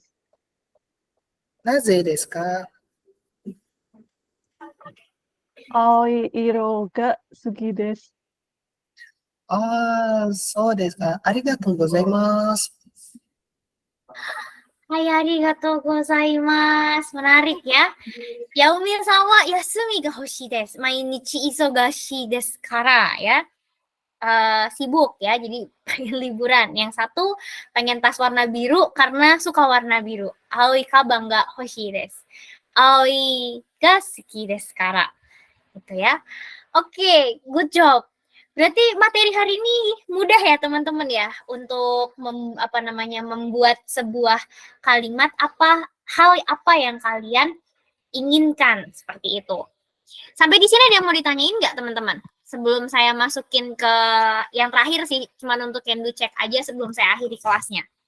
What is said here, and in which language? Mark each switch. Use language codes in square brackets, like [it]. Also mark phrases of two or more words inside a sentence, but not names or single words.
[ja] なぜですか？青い色が好きです。ああ、そうですか。ありがとうございます。 Hai, arigatou gozaimasu. [id] Menarik ya. Yaumil sama [ja] Yasumi ga hoshii desu. Mainichi isogashi desu kara ya. [id] Sibuk ya, jadi pengen liburan. Yang satu pengen tas warna biru karena suka warna biru. [ja] Aoi kabang ga hoshii desu. Aoi ga suki desu kara. [id] Gitu ya. Oke, good job. Berarti materi hari ini mudah ya teman-teman ya untuk membuat sebuah kalimat hal apa yang kalian inginkan seperti itu. Sampai di sini ada yang mau ditanyain nggak teman-teman? Sebelum saya masukin ke yang terakhir sih, cuma untuk yang do check aja sebelum saya akhiri kelasnya.